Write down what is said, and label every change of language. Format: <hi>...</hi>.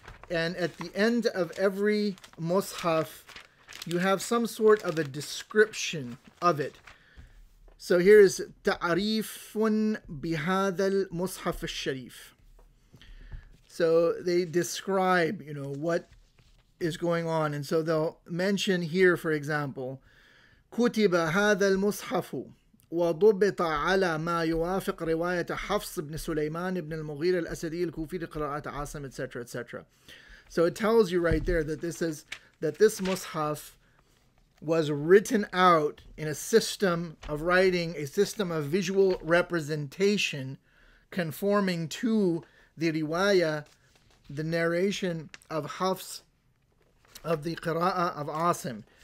<en>And at the end of every mushaf, you have some sort of a description of it. So here is ta'arifun bihadal mushaf al-sharif. So they describe, what is going on. And so they'll mention here, for example,</en> <ar>كتب هذا المصحف وضبط على ما يوافق رواية حفص بن سليمان بن المغيرة الأسدي الكوفي لقراءة عاصم,</ar> <en>etc., etc. So it tells you right there that this mushaf was written out in a system of writing, a system of visual representation conforming to the riwayah, the narration of Hafs of the qira'ah of Asim.</en>